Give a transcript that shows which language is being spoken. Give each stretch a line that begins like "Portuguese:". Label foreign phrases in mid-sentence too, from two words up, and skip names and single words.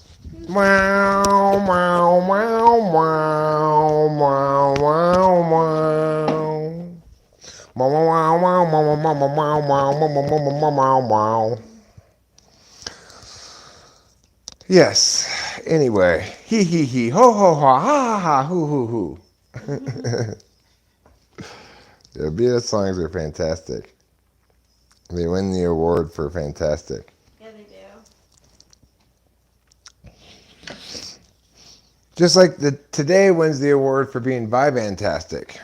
English: Wow, wow, wow, wow, wow, wow, wow. Wow, wow, wow, wow, wow, wow, wow, wow, wow, wow. Yes. Anyway, hee hee hee, ho ho ha, ha ha ha, hoo hoo hoo. The Beatles songs are fantastic. They win the award for fantastic. Yeah, they do. Just like today wins the award for being VyVanTastic.